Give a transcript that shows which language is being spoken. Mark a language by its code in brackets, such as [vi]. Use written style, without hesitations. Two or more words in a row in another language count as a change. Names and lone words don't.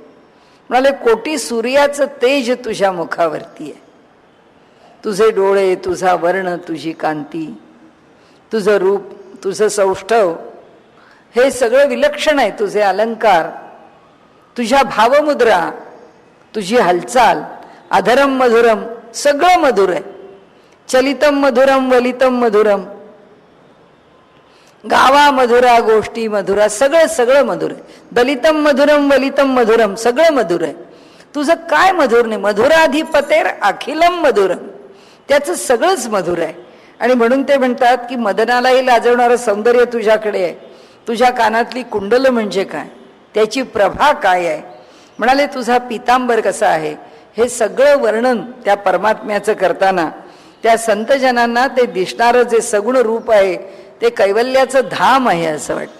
[mr] म्हणाले कोटी सूर्याचं तेज तुझ्या मुखावरती आहे. तुझे डोळे, तुझा वर्ण, तुझी कांती, तुझं रूप, तुझं सौष्ठव, हे सगळं विलक्षण आहे. तुझे अलंकार, तुझ्या भावमुद्रा, तुझी हालचाल, [sa] अधरम मधुरम, [mr] सगळं मधुर आहे. [sa] चलितम मधुरम वलितम मधुरम, गावा मधुरा, [mr] गोष्टी मधुरा, सगळं मधुर आहे. [sa] दलितम मधुरम वलितम मधुरम, [mr] सगळं मधुर आहे. तुझं काय मधुर नाही? [sa] मधुराधिपतेर अखिलम मधुरम, [mr] त्याचं सगळंच मधुर आहे. आणि म्हणून ते म्हणतात की मदनालाही लाजवणारं सौंदर्य तुझ्याकडे आहे. तुझ्या कानातली कुंडल म्हणजे काय, त्याची प्रभा काय आहे. म्हणाले तुझा पितांबर कसा आहे, हे सगळं वर्णन त्या परमात्म्याचं करताना त्या संतजनांना ते दिसणारं जे सगुण रूप आहे ते कैवल्याचं धाम आहे असं वाटतं.